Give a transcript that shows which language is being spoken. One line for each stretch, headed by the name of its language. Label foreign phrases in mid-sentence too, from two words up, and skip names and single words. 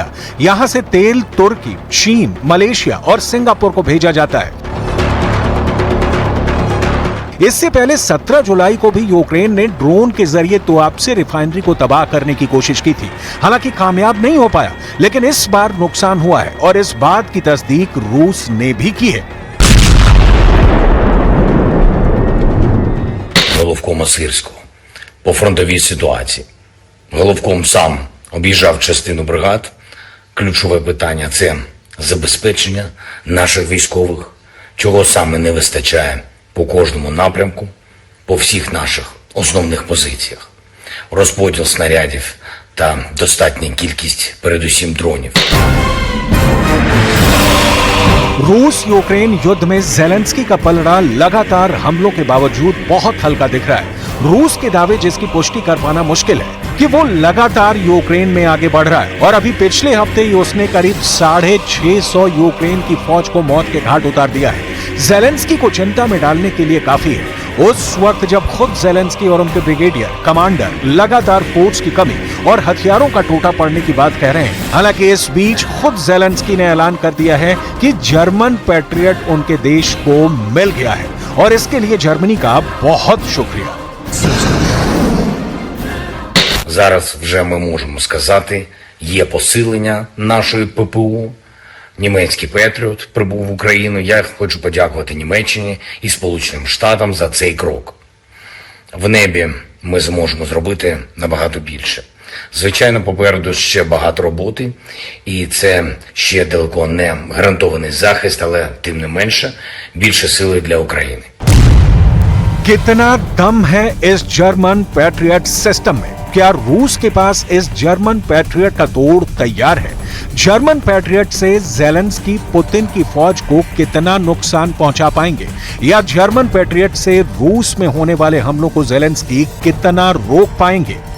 Hindi: यहां से तेल तुर्की, चीन, मलेशिया और सिंगापुर को भेजा जाता है। इससे पहले 17 जुलाई को भी यूक्रेन ने ड्रोन के जरिए तुआप्से रिफाइनरी को तबाह करने की कोशिश की थी। हालांकि कामयाब नहीं हो पाया, लेकिन इस बार नुकसान हुआ है और इस बात की तस्दीक रूस ने भी की है।
Ukrainian: Головкома Сирського по фронтовій ситуації. Головком сам об'їжджав частину бригад. Ключове питання – це забезпечення наших військових, чого саме не вистачає по кожному напрямку, по всіх наших основних позиціях. Розподіл снарядів та достатня кількість, передусім, дронів.
Hindi: रूस यूक्रेन युद्ध में जेलेंस्की का पलड़ा लगातार हमलों के बावजूद बहुत हल्का दिख रहा है। रूस के दावे जिसकी पुष्टि कर पाना मुश्किल है कि वो लगातार यूक्रेन में आगे बढ़ रहा है और अभी पिछले हफ्ते ही उसने करीब 650 यूक्रेन की फौज को मौत के घाट उतार दिया है। जेलेंस्की को चिंता में डालने के लिए काफी है उस वक्त जब खुद जेलेंस्की और उनके ब्रिगेडियर कमांडर लगातार फोर्स की कमी और हथियारों का टूटा पड़ने की बात कह रहे हैं। हालांकि इस बीच खुद जेलेंस्की ने ऐलान कर दिया है कि जर्मन पैट्रियट उनके देश को मिल गया है और इसके लिए जर्मनी का बहुत शुक्रिया।
Ukrainian: Зараз вже ми можемо сказати, є посилення нашої ППУ. Німецький Петріот прибув в Україну. Я хочу подякувати Німеччині і Сполученим Штатам за цей крок. В небі ми зможемо зробити набагато більше. Звичайно, попереду ще багато роботи, і це ще далеко не гарантований захист, але тим не менше більше сили для України.
Hindi: कितना दम है इस जर्मन पैट्रियट सिस्टम में। क्या रूस के पास इस जर्मन पैट्रियट का तोड़ तैयार है? जर्मन पैट्रियट से ज़ेलेंस्की पुतिन की फौज को कितना नुकसान पहुंचा पाएंगे, या जर्मन पैट्रियट से रूस में होने वाले हमलों को ज़ेलेंस्की कितना रोक पाएंगे?